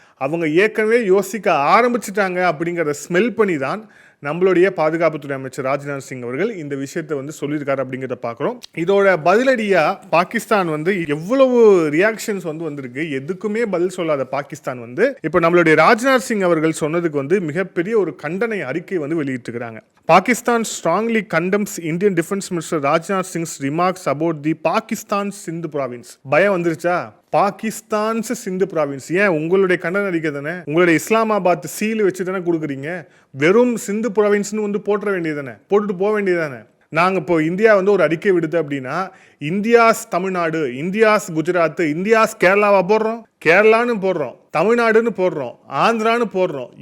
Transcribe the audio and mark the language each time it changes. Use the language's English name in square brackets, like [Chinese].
[Tamil] அவங்க ஏற்கனவே யோசிக்க ஆரம்பிச்சிட்டாங்க அப்படிங்கிறத ஸ்மெல் பண்ணி தான் நம்மளுடைய பாதுகாப்புத்துறை அமைச்சர் ராஜ்நாத் சிங் அவர்கள் இந்த விஷயத்தை வந்து சொல்லியிருக்காரு அப்படிங்கிறத பார்க்குறோம். இதோட பதிலடியாக பாகிஸ்தான் வந்து எவ்வளவு ரியாக்ஷன்ஸ் வந்து வந்திருக்கு. எதுக்குமே பதில் சொல்லாத பாகிஸ்தான் வந்து இப்போ நம்மளுடைய ராஜ்நாத் சிங் அவர்கள் சொன்னதுக்கு வந்து மிகப்பெரிய ஒரு கண்டனை அறிக்கை வந்து வெளியிட்டிருக்கிறாங்க. [English] Pakistan strongly condemns Indian Defense Minister Rajnath Singh's remarks about the Pakistan Sindh province. [Tamil] பயம் வந்துருச்சா? பாகிஸ்தான்ஸ் சிந்து ப்ராவின்ஸ். ஏன் உங்களுடைய கண்டன அறிக்கை தானே, உங்களுடைய இஸ்லாமாபாத் சீல் வச்சு தானே கொடுக்குறீங்க. வெறும் சிந்து ப்ராவின்ஸ்னு வந்து போட்டுற வேண்டியது தானே, போட்டுட்டு போக வேண்டியது தானே. நாங்கள் இப்போ இந்தியா வந்து ஒரு அறிக்கை விடுது அப்படின்னா India's Tamil Nadu, India's Gujarat, India's கேரளாவை போடுறோம், கேரளான்னு போடுறோம், தமிழ்நாடுன்னு போடுறோம், ஆந்திரான்னு போடுறோம்.